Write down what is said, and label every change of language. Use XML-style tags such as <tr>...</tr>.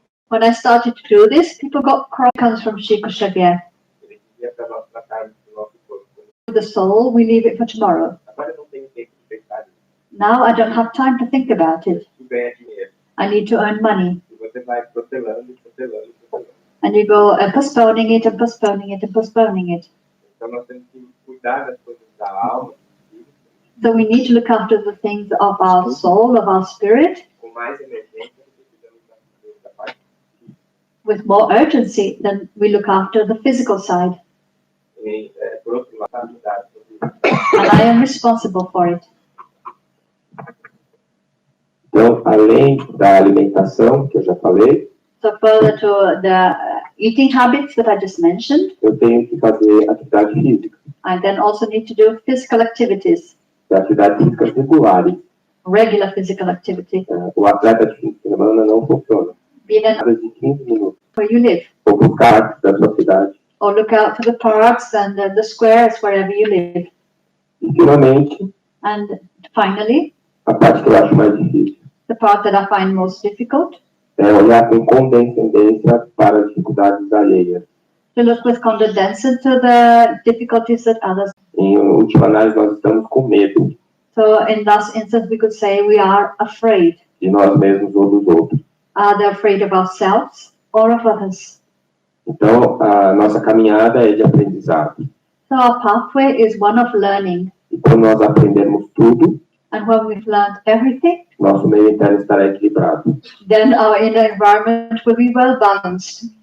<en>When I started to do this, people got comes from Chico Xavier.</en> <pt>Ele queria para nós tratarmos do</pt> <en>the soul, we leave it for tomorrow.</en> <pt>Agora eu não tenho tempo de pensar nisso.</pt> <en>Now I don't have time to think about it.</en> <pt>Tu ganha dinheiro.</pt> <en>I need to earn money.</en> <pt>E você vai protelando.</pt> <en>And you go postponing it and postponing it and postponing it.</en> <pt>Então nós temos que cuidar das coisas da alma.</pt> <en>So we need to look after the things of our soul, of our spirit,</en> <pt>Com mais emergência, precisamos da parte.</pt> <en>with more urgency than we look after the physical side.</en> <pt>E, por outro lado, cuidar sobre</pt> <en>And I am responsible for it.</en> <pt>Então, além da alimentação, que eu já falei,</pt> <en>So further to the eating habits that I just mentioned,</en> <pt>eu tenho que fazer atividade física.</pt> <en>I then also need to do physical activities,</en> <pt>Atividade física regular.</pt> <en>regular physical activity,</en> <pt>O atleta de fim de semana não funciona.</pt> <en>being an</en> <pt>Nada de 15 minutos.</pt> <en>where you live,</en> <pt>Ou por parques da sua cidade.</pt> <en>or look out for the parks and the squares wherever you live.</en> <pt>E, finalmente,</pt> <en>And finally,</en> <pt>a parte que eu acho mais difícil</pt> <en>the part that I find most difficult,</en> <pt>é olhar com condescendência para as dificuldades alheias.</pt> <en>to look with condescension to the difficulties that others.</en> <pt>Em última análise, nós estamos com medo</pt> <en>So in that instance, we could say we are afraid.</en> <pt>de nós mesmos ou dos outros.</pt> <en>Either afraid of ourselves or of others.</en> <pt>Então, a nossa caminhada é de aprendizado.</pt> <en>So our pathway is one of learning.</en> <pt>E quando nós aprendemos tudo,</pt> <en>And when we've learned everything,</en> <pt>nosso meio interno estará equilibrado.</pt> <en>then our inner environment will be well balanced.</en>